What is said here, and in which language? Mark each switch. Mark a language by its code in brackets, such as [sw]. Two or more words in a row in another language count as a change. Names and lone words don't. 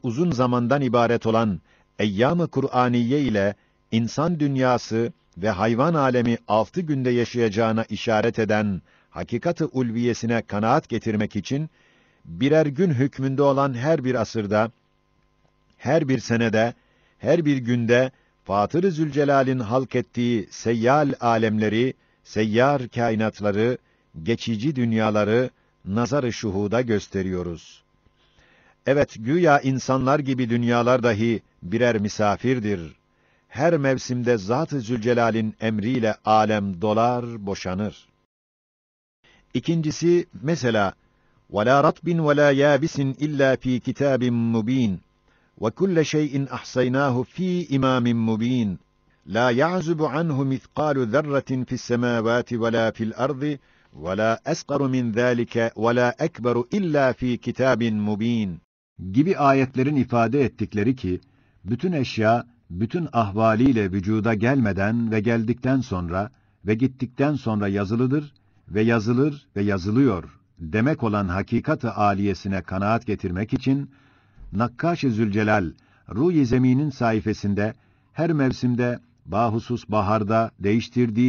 [tr] uzun zamandan ibaret olan eyyam-ı Kur'aniye ile insan dünyası ve hayvan alemi 6 günde yaşayacağına işaret eden hakikat-ı ulviyesine kanaat getirmek için birer gün hükmünde olan her bir asırda, her bir senede, her bir günde Fatır-ı Zülcelal'in halk ettiği seyyal alemleri, seyyar kainatları, geçici dünyaları nazar-ı şuhuda gösteriyoruz. Evet, güya insanlar gibi dünyalar dahi birer misafirdir. Her mevsimde Zat-ı Zülcelal'in emriyle alem dolar, boşanır. İkincisi, mesela [ar] وَلَا رَطْبٍ وَلَا يَابِسٍ إِلَّا فِي كِتَابٍ مُب۪ينٍ وَكُلَّ شَيْءٍ أَحْصَيْنَاهُ ف۪ي إِمَامٍ مُب۪ينٍ لَا يَعْزُبُ عَنْهُ مِثْقَالُ ذَرَّةٍ فِي السَّمَاوَاتِ وَلَا فِي الْأَرْضِ وَلَا أَصْغَرُ مِنْ ذَٰلِكَ وَلَا أَكْبَرُ إِلَّا فِي كِتَابٍ مُب۪ينٍ [tr] gibi ayetlerin ifade ettikleri ki, bütün eşya, bütün ahvaliyle vücuda gelmeden ve geldikten sonra ve gittikten sonra yazılıdır ve yazılır ve yazılıyor demek olan hakikat-ı âliyesine kanaat getirmek için, Nakkaş-ı Zülcelal, Ruh-i Zemin'in sayfasında her mevsimde, bahusus baharda değiştirdiği